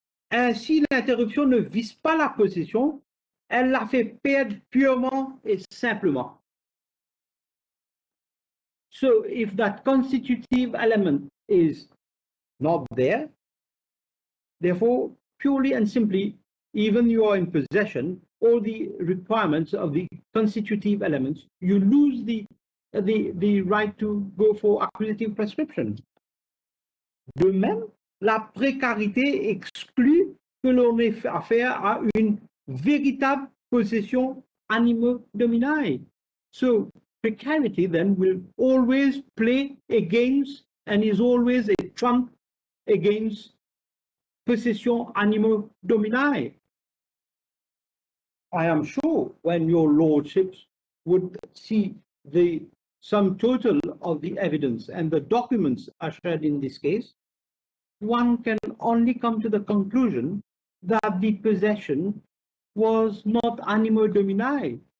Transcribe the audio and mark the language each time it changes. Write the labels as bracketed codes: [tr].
[fr] Ainsi, l'interruption ne vise pas la possession, elle la fait perdre purement et simplement. [en] So, if that constitutive element is not there, therefore, purely and simply, even you are in possession, all the requirements of the constitutive elements, you lose the right to go for acquisitive prescription. [fr] De même, la précarité exclut que l'on ait affaire à une véritable possession animo domini. [en] So precarity then will always play against and is always a trump against possession animo domini. I am sure when your lordships would see the sum total of the evidence and the documents ushered in this case, one can only come to the conclusion that the possession was not animo domini.